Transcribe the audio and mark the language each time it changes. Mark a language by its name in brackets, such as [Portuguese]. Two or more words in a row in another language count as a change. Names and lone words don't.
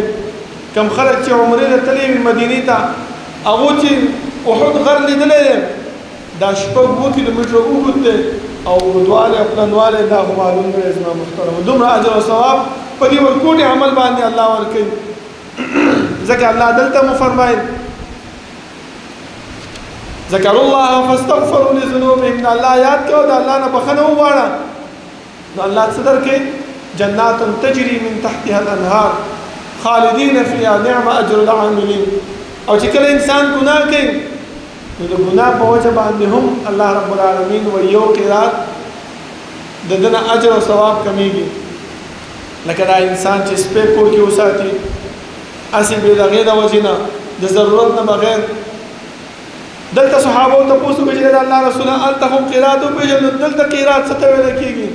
[Pashto] کم خلک چې عمرې ته تللي وي مدینې ته هغو چې احد غر لیدلی دی دا 6 کیلومتره اوږد دی او اوږدوالی او پلنوالی دا خو معلوم دی. زما محترمو دومره اجر او ثواب په دې ورکوټي عمل باندې الله ورکوي. ځکه الله دلته مو فرمایل [Arabic] ذکروا الله فاستغفروا لذنوبهم، [Pashto] د الله یاد کوه د الله نه بخښنه وغواړه نو الله څه درکوي؟ [Arabic] جنات تجري من تحتها الانهار خالدین فیها نعم اجر العاملین. [Pashto] او چې کله انسان ګناه کوي نو د ګناه په وجه باندې هم [Arabic] الله رب العالمین [Pashto] و یو قرات د ده نه اجر او ثواب کمیږي. لکه دا انسان چې سپی کور کې وساتي هسې بې د هغې د وجې نه د ضرورت نه بغیر دلته صحابو تپوس وکړي چې د الله رسوله هلته هم قرات وپېژنو دلته قرات څه ته ویله کېږي؟